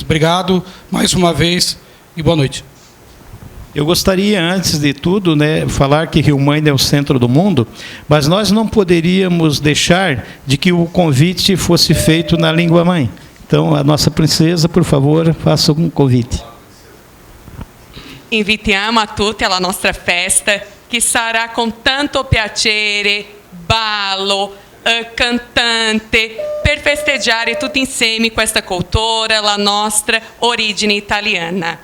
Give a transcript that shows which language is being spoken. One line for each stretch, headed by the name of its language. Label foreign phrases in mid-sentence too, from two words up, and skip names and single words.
Portuguese: Obrigado mais uma vez e boa noite. Eu gostaria, antes de tudo, falar que Rio Maina é o centro do mundo, mas nós não poderíamos deixar de que o convite fosse feito na língua mãe. Então, a nossa princesa, por favor, faça um convite.
Italian: Invitiamo a tutti alla nostra festa, che sarà con tanto piacere, ballo, cantante, per festeggiare tutti insieme questa cultura, la nostra origine italiana.